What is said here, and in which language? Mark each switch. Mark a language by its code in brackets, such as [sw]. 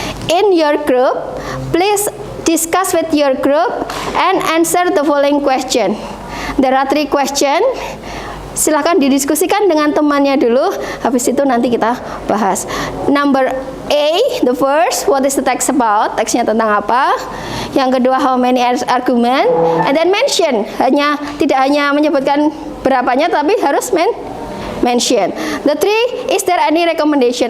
[en] In your group, please discuss with your group and answer the following question. There are 3 question. [id] Silahkan didiskusikan dengan temannya dulu. Habis itu nanti kita bahas. [en] Number A, the first, what is the text about? [id] Teksnya tentang apa? Yang kedua, [en] how many argument? And then mention. [id] Tidak hanya menyebutkan berapanya, tapi harus mention. [en] The 3, is there any recommendation?